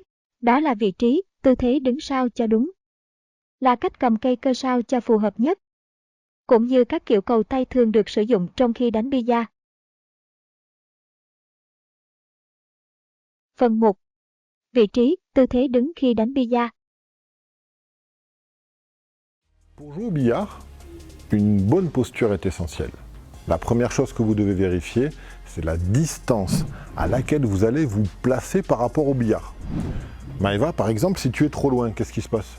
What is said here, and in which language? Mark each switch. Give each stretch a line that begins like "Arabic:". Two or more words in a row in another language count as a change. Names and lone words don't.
Vietnamese: Đó là vị trí, tư thế đứng sao cho đúng, là cách cầm cây cơ sao cho phù hợp nhất, cũng như các kiểu cầu tay thường được sử dụng trong khi đánh bida. Phần 1. Vị trí, tư thế đứng khi đánh bida.
French: Pour jouer au billard, une bonne posture est essentielle. La première chose que vous devez vérifier, c'est la distance à laquelle vous allez vous placer par rapport au billard. Maëva, par exemple, si tu es trop loin, qu'est-ce qui se passe?